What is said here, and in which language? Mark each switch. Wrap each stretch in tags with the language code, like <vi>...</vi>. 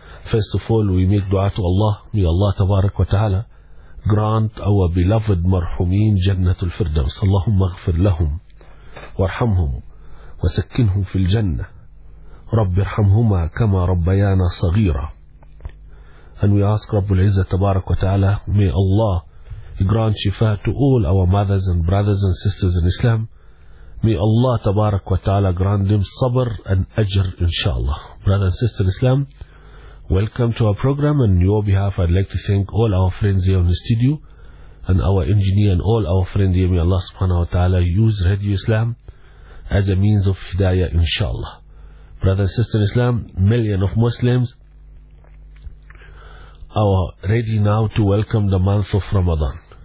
<en>First of all, we make dua to Allah. May Allah tabarak wa ta'ala grant our beloved marhumin jannatul firdaus.</en> <ar>Allahumma aghfir lahum warhamhum وسكنهم في الجنة، رب ارحمهما كما ربيانا صغيرة.</ar> <en>And we ask</en> <ar>رب العزة تبارك وتعالى،</ar> <en>may Allah grant shifa to all our mothers and brothers and sisters in Islam. May Allah تبارك وتعالى grant them صبر and أجر إن شاء الله. Brother and sister in Islam, welcome to our program. And on your behalf, I'd like to thank all our friends here on the studio and our engineer and all our friends here. May Allah سبحانه وتعالى use Radio Islam as a means of hidayah, inshallah. Brother and sister in Islam, million of Muslims are ready now to welcome the month of Ramadan.</en>